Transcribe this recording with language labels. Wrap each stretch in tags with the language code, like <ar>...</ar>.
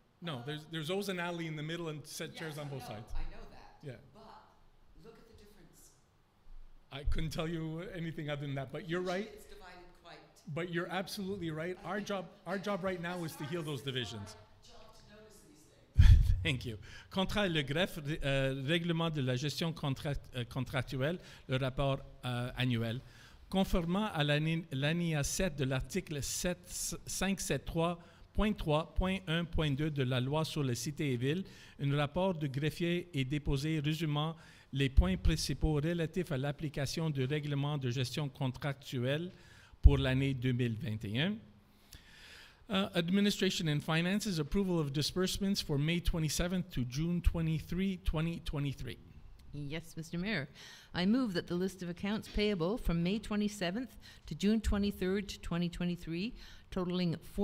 <en>No, there's always an alley in the middle and set chairs on both sides. I know that. Yeah. But look at the difference. I couldn't tell you anything other than that, but you're right. It's divided quite. But you're absolutely right. Our job right now is to heal those divisions. Job to notice these things. Thank you.</en> <fr>Contrat et le greffe, règlement de la gestion contractuelle, le rapport annuel. Conformément à l'alinéa 7 de l'article 573.3.1.2 de la loi sur les cités et villes, un rapport de greffier est déposé résumant les points principaux relatifs à l'application du règlement de gestion contractuelle pour l'année 2021.</fr> <en>Administration and Finances, approval of disbursements for May 27th to June 23, 2023. Yes, Mr. Mayor. I move that the list of accounts payable from May 27th to June 23rd, 2023, totaling</en>